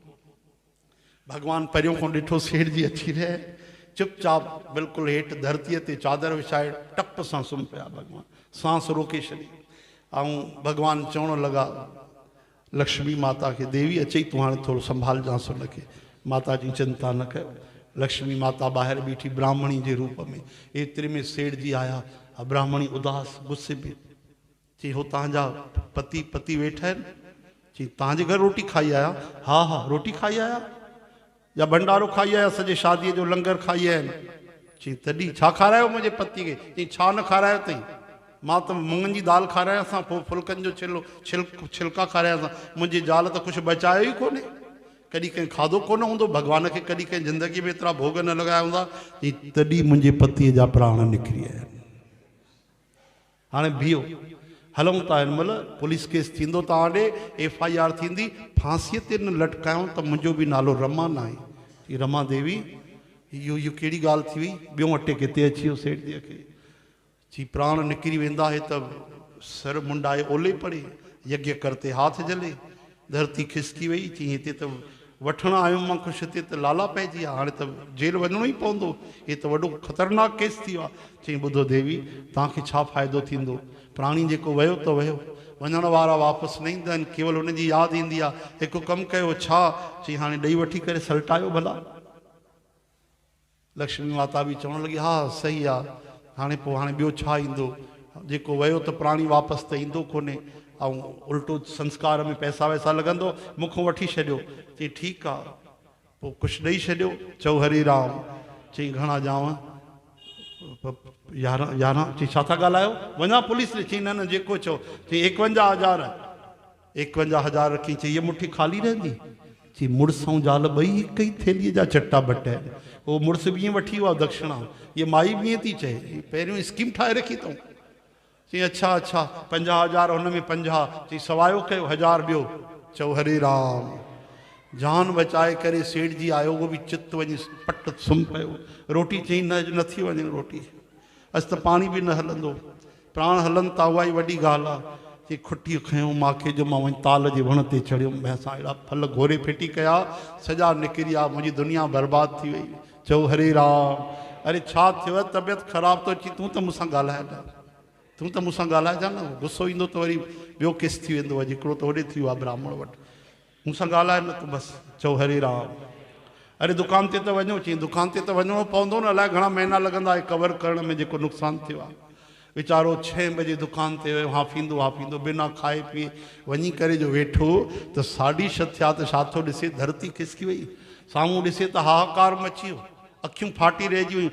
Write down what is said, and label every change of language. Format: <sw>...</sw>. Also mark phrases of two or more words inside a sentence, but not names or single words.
<sd>भगवान परियों खां ॾिठो सेठ जी अची रहे, चुपचाप बिल्कुलु हेठि धरतीअ ते चादर विछाए टप सां सुम्ही पिया। भगवान सांस रोके छॾी ऐं भगवान चवणु लॻा लक्ष्मी माता खे, देवी अचई तूं हाणे थोरो संभालजांसि हुनखे। माता जी चिंता न कयो। लक्ष्मी माता ॿाहिरि बीठी ब्राह्मणी जे रूप में। एतिरे में सेठ जी आया। ब्राह्मणी उदास गुस्से में। चई हो तव्हांजा पति वेठा आहिनि? चई तव्हांजे घर रोटी खाई आया? हा हा रोटी खाई आया या भंडारो खाई आया, सॼे शादीअ जो लंगर खाई आया आहिनि। चई तॾहिं छा खारायो मुंहिंजे पति खे? चई छा न खारायो अथई? मां त मुङनि जी दाल खारायांसि, पोइ फुल्कनि जो छिलका खारायांसि। मुंहिंजी ज़ाल त कुझु बचायो ई कोन्हे, कॾहिं कंहिं खाधो कोन हूंदो, भॻवान खे कॾहिं कंहिं ज़िंदगीअ में एतिरा भोग न लॻाया हूंदा। तॾहिं मुंहिंजे पतीअ जा प्राण निकिरी विया आहिनि। हाणे बीहो, हलूं था। हिन महिल</sd> <en>police case</en> <sd>थींदो तव्हां ॾे, FIR थींदी। फांसीअ ते न लटकायूं त मुंहिंजो बि नालो रमा न आहे। चई रमा देवी इहो कहिड़ी ॻाल्हि थी वई? ॿियों अटे किथे अची वियो सेठ जीअ खे। चई प्राण निकिरी वेंदा है त</sd> <hi>सर मुंडाए ओले पड़े, यज्ञ करते हाथ जले,</hi> <sd>धरती खिसकी वई। चई हिते त वठण आयो मां कुझु, हिते त लाला पइजी विया, हाणे त जेल वञिणो ई पवंदो, हे त वॾो ख़तरनाक केस थी वियो आहे। चई ॿुधो देवी तव्हांखे छा फ़ाइदो थींदो? प्राणी जेको वियो त वियो, वञण वारा वापसि न ईंदा आहिनि, केवल हुनजी यादि ईंदी आहे। हिकु कमु कयो। छा? चई हाणे ॾेई वठी करे सल्टायो भला। लक्ष्मी माता बि चवणु लॻी हा सही आहे। हाणे ॿियो छा ईंदो? जेको वियो त प्राणी वापसि त ईंदो कोन्हे, ऐं उल्टो संस्कार में पैसा वैसा लॻंदो, मूंखां वठी छॾियो। चई ठीकु आहे, पोइ कुझु ॾेई छॾियो। चओ हरि राम। चई घणा ॼाव? यारहं चई छा था ॻाल्हायो, वञा पुलिस ॾे। चई न न जेको चओ। चई 51,000 51,000 रखी। चई हीअ मुठी ख़ाली रहंदी। चई मुड़ुस ऐं ज़ाल ॿई हिक ई थेलीअ जा चटा बट आहिनि। उहो मुड़ुस बि ईअं वठी वियो आहे दक्षिणा, हीअ माई बि ईअं थी चए, पहिरियों स्कीम ठाहे रखी अथऊं। चई अच्छा अच्छा 50,000 हुन में 50। चई सवायो कयो 1000 ॿियो। चओ हरे राम। जान बचाए करे सेठ जी आयो, उहो बि चित वञी पट सुम्ही पियो। रोटी चई नथी वञे रोटी, अॼु त पाणी बि न हलंदो, प्राण हलनि था, उहा ई वॾी ॻाल्हि आहे। चई खुटी खयूं माखे जो, मां वञी ताल जे वण ते चढ़ियुमि, भैंसा अहिड़ा फल घोरे फिटी कया, सॼा निकिरी विया, मुंहिंजी दुनिया बर्बाद थी वई। चओ हरे राम। अरे छा थियो, तबियत ख़राबु थो अची, तूं त मूंसां ॻाल्हाए न, तूं त मूंसां ॻाल्हाइजां न, गुस्सो ईंदो त वरी ॿियो केस थी वेंदो। अॼु हिकिड़ो त होॾे थी वियो आहे ब्राह्मण वटि, मूंसां ॻाल्हाए न तूं बसि। चओ हरे राम। अरे दुकान ते त वञो। चई दुकान ते त वञिणो पवंदो न, अलाए घणा महीना लॻंदा कवर करण में, जेको नुक़सानु थियो आहे। वीचारो 6 बजे दुकान ते वियो, हाफींदो बिना खाए पीए वञी करे जो वेठो त 6:30 थिया त छा थो ॾिसे, धरती खिसकी वई। साम्हूं ॾिसे त हाहाकार मची वियो, अखियूं फाटी रहिजी वियूं।</sd>